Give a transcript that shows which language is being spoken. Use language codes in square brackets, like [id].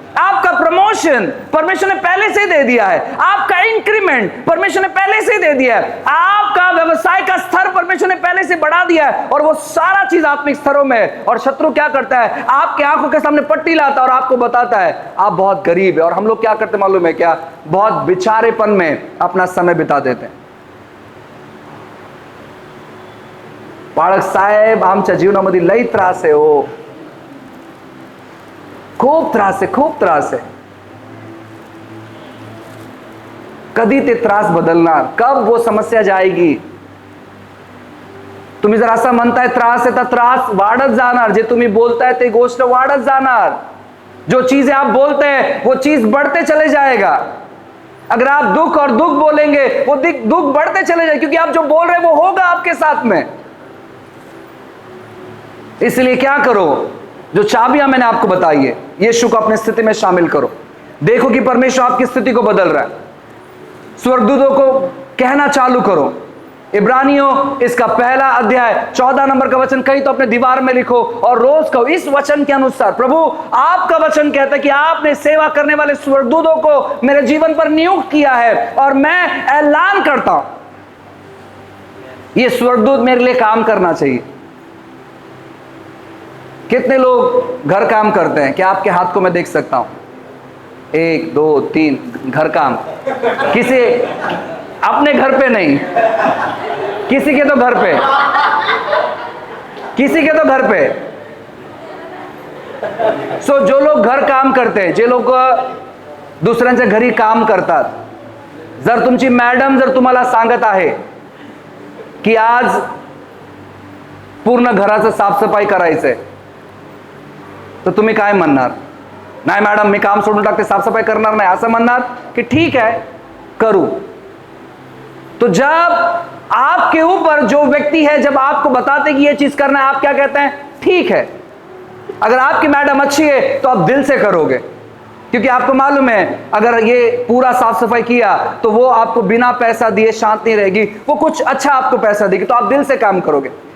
[hi] आपका प्रमोशन परमेश्वर ने पहले से दे दिया है, आपका इंक्रीमेंट परमेश्वर ने पहले से दे दिया है, आपका व्यवसाय का स्तर परमेश्वर ने पहले से बढ़ा दिया है, और वो सारा चीज आत्मिक स्तरों में है। और शत्रु क्या करता है? आपके आंखों के सामने पट्टी लाता है और आपको बताता है आप बहुत गरीब है। और हम लोग क्या करते मालूम है क्या? बहुत बेचारेपन में अपना समय बिता देते हैं। [mr] बाळक साहेब आमच्या जीवनामध्ये लई त्रास आहे हो, [hi] खूब त्रास है। [mr] कधी ते त्रास बदलणार? [hi] कब वो समस्या जाएगी? [mr] तुम्ही जर असं म्हणताय त्रास आहे, तर त्रास वाढत जाणार. जे तुम्ही बोलताय ते गोष्ट वाढत जाणार. [hi] जो चीजें आप बोलते हैं वो चीज बढ़ते चले जाएगा. अगर आप दुख और दुख बोलेंगे, वो दुख बढ़ते चले जाएगा, क्योंकि आप जो बोल रहे हैं वो होगा आपके साथ में. इसलिए क्या करो? जो चाबियां मैंने आपको बताई है, यीशु को अपनी स्थिति में शामिल करो. देखो कि परमेश्वर आपकी स्थिति को बदल रहा है. स्वर्गदूतों को कहना चालू करो. इब्रानियों इसका पहला अध्याय 14 नंबर का वचन कहीं तो अपने दीवार में लिखो और रोज कहो इस वचन के अनुसार, प्रभु आपका वचन कहता है कि आपने सेवा करने वाले स्वर्गदूतों को मेरे जीवन पर नियुक्त किया है, और मैं ऐलान करता हूं ये स्वर्गदूत मेरे लिए काम करना चाहिए. कितने लोग घर काम करते हैं? क्या आपके हाथ को मैं देख सकता हूं? 1 2 3 घर काम. किसी अपने घर पे नहीं, किसी के तो घर पे, किसी के तो घर पे. सो जो लोग घर काम करते हैं, [mr] जे लोक दुसऱ्यांच्या घरी काम करतात, जर तुमची मॅडम जर तुम्हाला सांगत आहे की आज पूर्ण घराचं साफसफाई करायचंय, तर तुम्ही काय म्हणणार? नाही मॅडम, मी काम सोडून टाकते, साफसफाई करणार नाही, असं म्हणणार की [hi] ठीक है [mr] करू. [hi] तो जब आपके ऊपर जो व्यक्ति है, जब आपको बताते कि ये चीज करना है, आप क्या कहते हैं? ठीक है. अगर आपकी मैडम अच्छी है तो आप दिल से करोगे, क्योंकि आपको मालूम है अगर ये पूरा साफ सफाई किया तो वो आपको बिना पैसा दिए शांत नहीं रहेगी, वो कुछ अच्छा आपको पैसा देगी, तो आप दिल से काम करोगे.